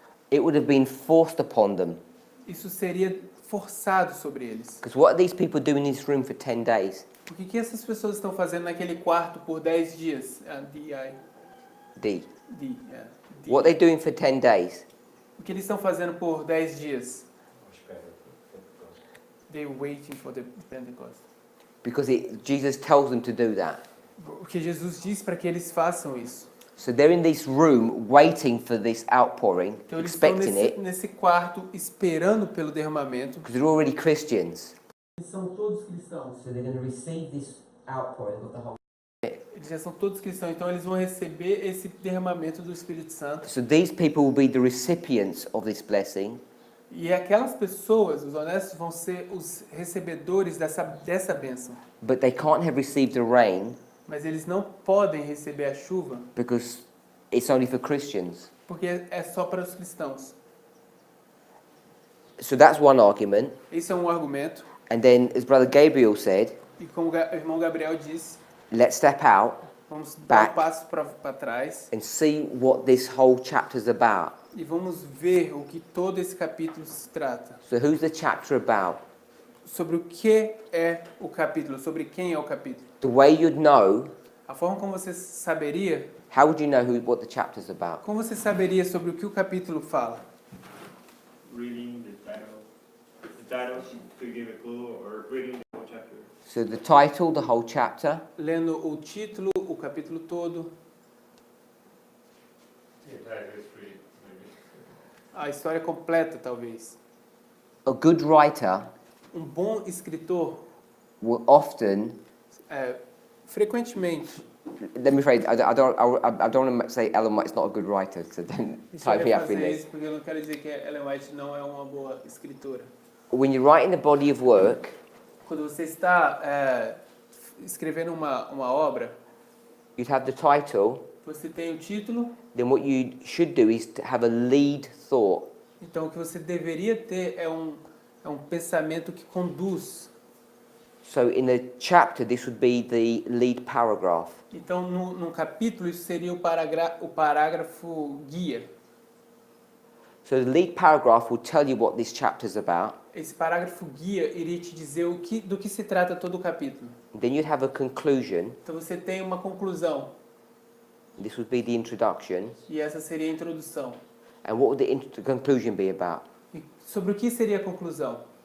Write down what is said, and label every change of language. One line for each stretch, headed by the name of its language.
English: it would have been forced upon them.
Portuguese: isso seria forçado sobre eles.
English: Because what are these people doing in this room for 10 days?
Portuguese: O que essas pessoas estão fazendo naquele quarto por 10 dias? D. D.
English: What are they doing for 10 days?
Portuguese: O que eles estão fazendo por 10 dias? À espera do Pentecostes.
English: They're waiting for the Pentecost. Because Jesus tells them to do that.
Portuguese: Porque Jesus diz para que eles façam isso.
English: So they're in this room waiting for this outpouring,
Portuguese: Então eles estão
English: expecting it,
Portuguese: nesse quarto esperando pelo derramamento.
English: because they're already Christians.
Portuguese: Eles são todos cristãos.
English: So they're going to receive this outpouring of the Holy Spirit.
Portuguese: Eles já são todos cristãos, então eles vão receber esse derramamento do Espírito Santo.
English: So these people will be the recipients of this blessing,
Portuguese: E aquelas pessoas, os honestos, vão ser os recebedores dessa bênção.
English: but they can't have received the rain
Portuguese: Mas eles não podem receber a chuva
English: because it's only for Christians.
Portuguese: porque é só para os cristãos.
English: So that's one argument.
Portuguese: Esse é um argumento.
English: And then, as Brother Gabriel said,
Portuguese: E como o irmão Gabriel disse,
English: let's step out
Portuguese: vamos dar
English: Back.
Portuguese: um passo para trás
English: and see what this whole chapter's about.
Portuguese: e vamos ver o que todo esse capítulo se trata.
English: So who's the chapter about?
Portuguese: Sobre o que é o capítulo, sobre quem é o capítulo.
English: The way you'd know,
Portuguese: A forma como você saberia,
English: how would you know what the chapter's about?
Portuguese: como você saberia sobre o que o capítulo fala?
English: Reading the title. The title could give a clue, or reading the whole chapter. So the title, the whole chapter,
Portuguese: Lendo o título, o capítulo todo,
English: The entire history, maybe.
Portuguese: a história completa, talvez.
English: a good writer
Portuguese: Bom escritor,
English: will often,
Portuguese: frequentemente,
English: let me phrase, I don't want to say Ellen White's not a good writer, so don't
Portuguese: deixa eu
English: type it up in
Portuguese: fazer
English: this.
Portuguese: isso porque eu não quero dizer que a Ellen White não é uma boa escritora.
English: When you're writing a body of work,
Portuguese: Quando você está escrevendo uma obra,
English: you'd have the title,
Portuguese: você tem o título,
English: then what you should do is to have a lead thought.
Portuguese: então o que você deveria ter é um pensamento que conduz.
English: So in a chapter, this would be the lead paragraph.
Portuguese: Então, num capítulo, isso seria o parágrafo guia.
English: So the lead paragraph will tell you what this chapter is about.
Portuguese: Esse parágrafo guia iria te dizer do que se trata todo o capítulo.
English: Then you'd have a conclusion.
Portuguese: Então, você tem uma conclusão,
English: This would be the introduction.
Portuguese: e essa seria a introdução.
English: And what would the conclusion be about?
Portuguese: E sobre o que seria a conclusão?